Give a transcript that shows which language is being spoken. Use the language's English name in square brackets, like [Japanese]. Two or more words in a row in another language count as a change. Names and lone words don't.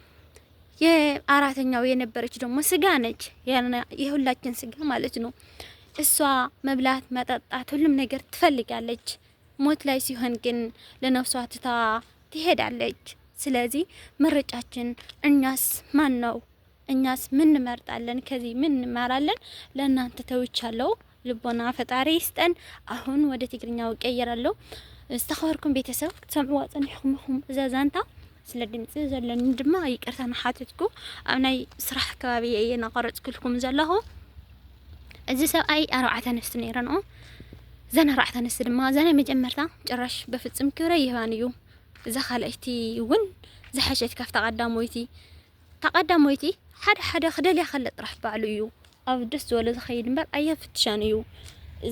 [Amharic] የአራተኛው የነበረች ደግሞ ስጋ ነች። የሁላችን ስጋ ማለት ነው። እሷ መብላት፣ መጠጣት፣ ሁሉም ነገር ትፈልጋለች። ሞት ላይ ሲሆን ግን ለነፍሷ ትታ ትሄዳለች። ስለዚህ ምርጫችን እኛስ ማን ነው? እኛስ ምን እንመርጣለን? ከዚህ ምን እንማራለን? ለእናንተ ተውቻለሁ። ልቦና ፈጣሪ ይስጠን። አሁን ወደ ትግርኛው ቀየራለሁ። [Tigrinya] استخبركم ቤተሰብ ሰምዑ ጽንሕኩም እዛዛንታ ስለ ድምጽ ዘለኒ ድማ ይቅርታ ንሓትትኩ ኣብ ናይ ስራሕ ከባቢ እየ ናቀረጽኩልኩም ዘለኹ። እዚ ሰብኣይ 4 ኣንስቲ ነይረንኦ። ዘን 4 ኣንስቲ ድማ ዘን መጀመርታ ጭራሽ በፍጽም ክብረ ይባን እዩ። እዛ ካልአይቲ እውን ዝሓሸት ካፍታ ተቀዳሞይቲ ሓደ ክደልያ ከለ ጥራሕ ባዕሉ እዩ ኣብ ደስ ዝበለ ዝኸይድ እምበር ኣየፍትሻን እዩ። እዛ